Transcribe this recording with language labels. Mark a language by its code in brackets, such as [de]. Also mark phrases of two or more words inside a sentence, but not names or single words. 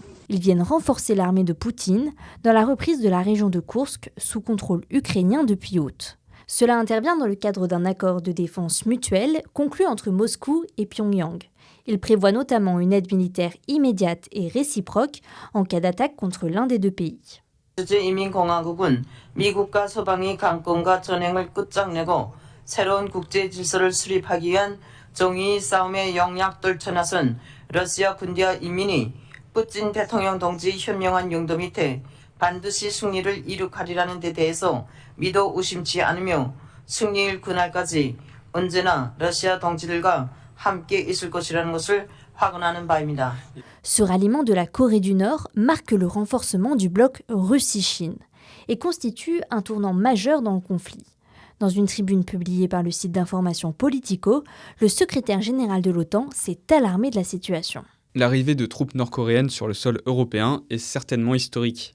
[fr] Ils viennent renforcer l'armée de Poutine dans la reprise de la région de Koursk sous contrôle ukrainien depuis août. Cela intervient dans le cadre d'un accord de défense mutuelle conclu entre Moscou et Pyongyang. Il prévoit notamment une aide militaire immédiate et réciproque en cas d'attaque contre l'un des deux pays. [ko] 인민공화국은 미국과 서방이 강권과 전쟁을 끝장내고 새로운 국제 질서를 수립하기 위한 정의 싸움에 영약돌쳐 나선 러시아 군대와 인민이 푸틴 대통령 동지 현명한 용도 밑에 반드시 승리를 이룩하리라는 데 대해서 믿어 의심치 않으며 승리일 그날까지 언제나 러시아 동지들과 함께 있을 것이라는 것을 확언하는 바입니다. [fr] Ce ralliement de la Corée du Nord marque le renforcement du bloc Russie-Chine et constitue un tournant majeur dans le conflit. Dans une tribune publiée par le site d'information Politico, le secrétaire général de l'OTAN s'est alarmé de la situation. L'arrivée de troupes nord-coréennes sur le sol européen est certainement historique.